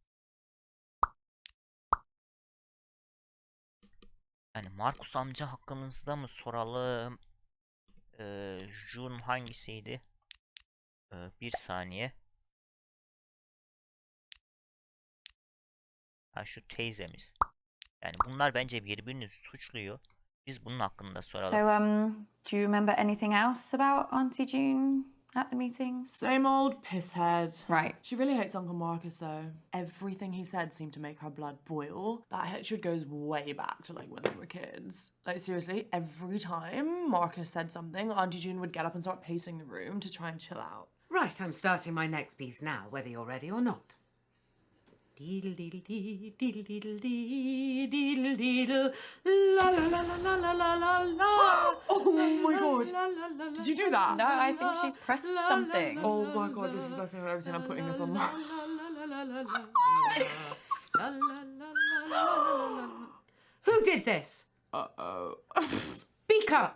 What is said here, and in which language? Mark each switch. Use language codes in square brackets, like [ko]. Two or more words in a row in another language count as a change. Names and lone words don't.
[tr] Yani Markus amca hakkımızda mı soralım? Jun hangisiydi? Bir saniye. Ha, şu teyzemiz. Yani bunlar bence birbirini suçluyor. Biz bunun hakkında soralım. [en] So, do you remember anything else about Auntie June at the meeting? Same old pisshead. Right. She really hates Uncle Marcus, though. Everything he said seemed to make her blood boil. That hatred goes way back to, like, when they were kids. Like, seriously, every time Marcus said something, Auntie June would get up and start pacing the room to try and chill out. Right, I'm starting my next piece now, whether you're ready or not. Deedle deedle dee, deedle deedle dee, deedle deedle, la la la la la la la la. Oh my god! Did you do that? No, I think she's pressed something. Oh my god, this is the best thing I've ever seen. I'm putting this on. Who did this? Uh-oh. Speak up!